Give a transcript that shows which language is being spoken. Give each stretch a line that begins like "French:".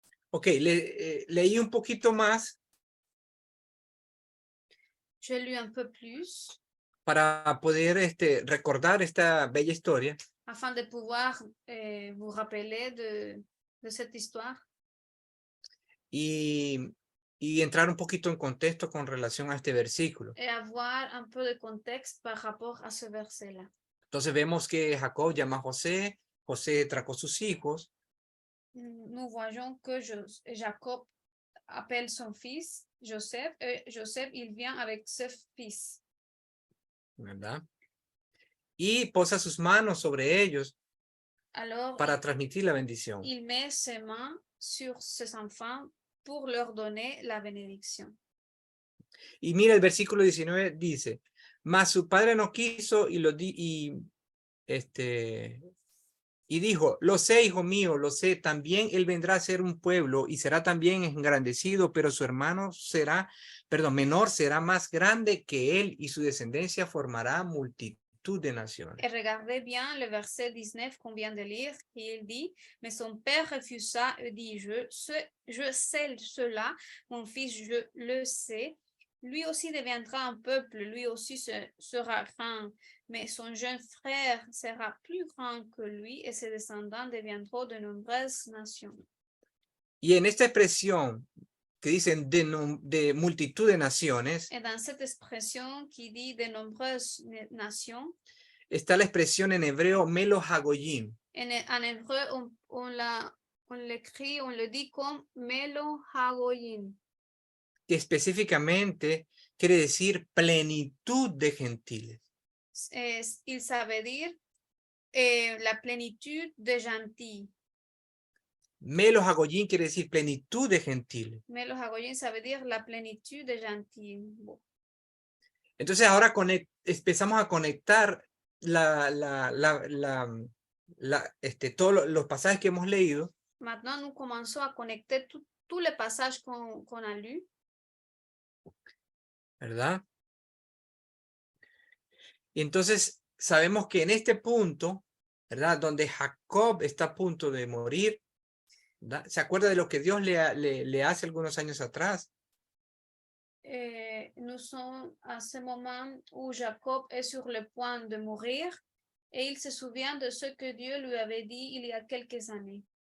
Spanish: Ok, leí un poquito más
French: J'ai lu un peu plus
Spanish: para poder recordar esta bella historia.
French: afin de pouvoir vous rappeler de cette histoire
Spanish: y entrar un poquito en contexto con relación a este versículo.
French: et avoir un peu de contexte par rapport à ce verset-là.
Spanish: Entonces vemos que Jacob llama a José, José trajo sus hijos,
French: Nous voyons que Jacob appelle son fils Joseph, et Joseph, il vient avec ses fils.
Spanish: ¿verdad? Y posa sus manos sobre ellos
French: Alors,
Spanish: para transmitir la bendición.
French: il met ses mains sur ses enfants pour leur donner la bénédiction.
Spanish: Y mira, el versículo 19 dice, mas su padre no quiso y dijo, lo sé, hijo mío, lo sé, también él vendrá a ser un pueblo y será también engrandecido, pero su hermano menor será más grande que él y su descendencia formará multitud de naciones.
French: Et regardez bien le verset 19 qu'on vient de lire, qui il dit, mais son père refusa et dit, je sais cela, mon fils, je le sais. Lui aussi deviendra un peuple, lui aussi sera grand, mais son jeune frère sera plus grand que lui et ses descendants deviendront de nombreuses nations.
Spanish: Y en esta expresión que dicen de multitud de naciones,
French: Et dans cette expression qui dit de nombreuses nations,
Spanish: está la expresión en hebreo Melo Hagoyim,
French: en hébreu, on l'écrit, on le dit comme Melo Hagoyim,
Spanish: que específicamente quiere decir plenitud de gentiles.
French: il savait dire la plénitude de gentils.
Spanish: Melo Hagoyim quiere decir plenitud de gentiles.
French: Melo Hagoyim, ça veut dire la plénitude de gentils. Bon.
Spanish: Entonces ahora empezamos a conectar todos los pasajes que hemos leído.
French: Maintenant, nous commençons à connecter tous les passages qu'on a lus.
Spanish: ¿Verdad? Y entonces sabemos que en este punto, ¿verdad? Donde Jacob está a punto de morir, ¿verdad? ¿Se acuerda de lo que Dios le hace algunos años atrás?
French: Nous sommes à ce moment où Jacob est sur le point de mourir et il se souvient de ce que Dieu lui avait dit il y a quelques années.